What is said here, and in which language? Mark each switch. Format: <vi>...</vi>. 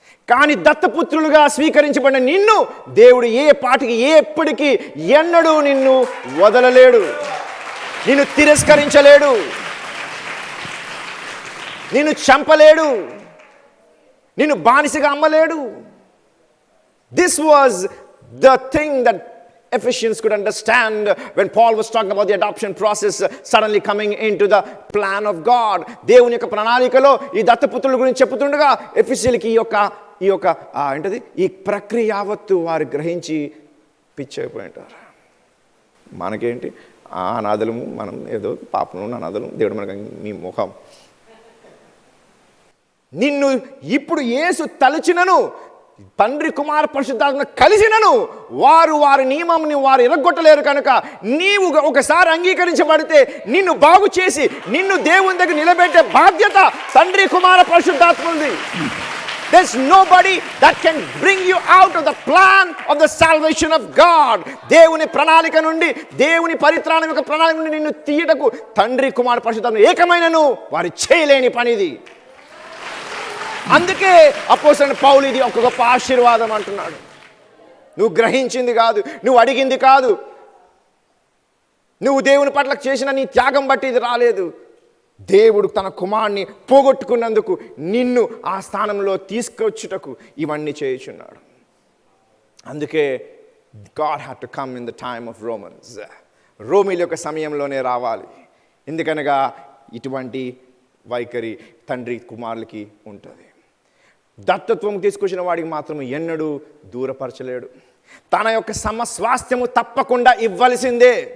<te>కానీ దత్తపుత్రులుగా స్వీకరించబడిన నిన్ను దేవుడు ఏ పాటికి ఎప్పటికీ ఎన్నడూ నిన్ను వదలలేడు, నిన్ను తిరస్కరించలేడు, నిన్ను చంపలేడు, నిన్ను బానిసగా అమ్మలేడు.</te> <en>This was the thing that Ephesians could understand when Paul was talking about the adoption process suddenly coming into the plan of God.</en> <te>దేవుని యొక్క ప్రణాళికలో ఈ దత్తపుత్రుల గురించి చెప్పుతుండగా ఎఫెసీయులకి ఈ యొక్క ఏంటది, ఈ ప్రక్రియ యావత్తు వారు గ్రహించి పిచ్చైపోయి ఉంటారు. మనకేంటి అనాథలము, మనం ఏదో పాపము అనాథలం, దేవుడు మనకు మీ ముఖం. నిన్ను ఇప్పుడు యేసు తలచినను, తండ్రి కుమార పరిశుద్ధాత్మ కలిసినను వారి నియమంని వారు ఎరగొట్టలేరు కనుక నీవు ఒకసారి అంగీకరించబడితే నిన్ను బాగు చేసి నిన్ను దేవుని దగ్గర నిలబెట్టే బాధ్యత తండ్రి కుమార పరిశుద్ధాత్మ ఉంది.</te> <en>There's nobody that can bring you out of the plan of the salvation of God.</en> <te>దేవుని ప్రణాళిక నుండి, దేవుని పరిత్రాణం యొక్క ప్రణాళిక నుండి నిన్ను తీయటకు తండ్రి కుమార పరిశుద్ధాత్మ ఏకమైనను వారు చేయలేని పనిది. అందుకే అపోస్తలుడైన పౌలు ఇది ఒక గొప్ప ఆశీర్వాదం అంటున్నాడు. నువ్వు గ్రహించింది కాదు, నువ్వు అడిగింది కాదు, నువ్వు దేవుని పట్ల చేసిన నీ త్యాగం బట్టి ఇది రాలేదు. దేవుడు తన కుమారుని పోగొట్టుకున్నందుకు నిన్ను ఆ స్థానంలో తీసుకొచ్చుటకు ఇవన్నీ చేయుచున్నాడు. అందుకే</te> <en>God had to come in the time of Romans.</en> <te>రోమీల యొక్క సమయంలోనే రావాలి. ఎందుకనగా ఇటువంటి వైఖరి తండ్రి కుమారులకి ఉంటుంది. దత్తత్వం తీసుకొచ్చిన వాడికి మాత్రం ఎన్నడూ దూరపరచలేడు. తన యొక్క స్వాస్థ్యము తప్పకుండా ఇవ్వాల్సిందే.</te>